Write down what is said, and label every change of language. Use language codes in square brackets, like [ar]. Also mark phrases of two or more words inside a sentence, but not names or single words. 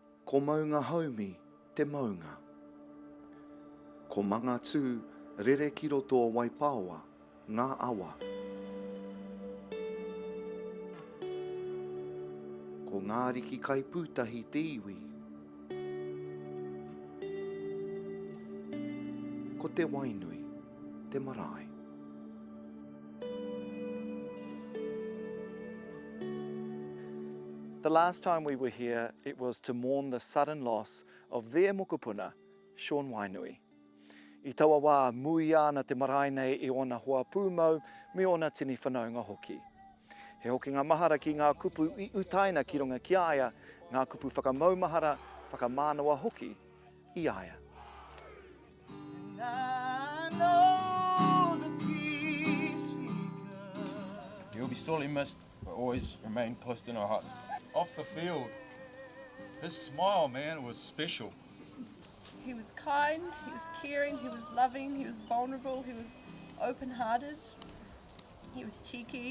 [mi] Ko maunga haumi te maunga. Ko manga tū rere ki roto o Waipāwa, ngā awa. Ko ngā riki kai pūtahi te iwi. Ko te wainui, te marae. [en] The last time we were here, it was to mourn the sudden loss of their mokopuna, Sean Wainui. [mi] I taua wā mui ana te marae nei I ona hoa pūmau me ona tini whanaunga hoki. He hoki ngā mahara ki ngā kupu I utaina ki runga ki aia, ngā kupu whakamaumahara, whakamānawa hoki I aia. [en] He'll be sorely missed, but always remain close in our hearts. Off the field, his smile, man, was special. He was kind, he was caring, he was loving, he was vulnerable, he was open-hearted, he was cheeky.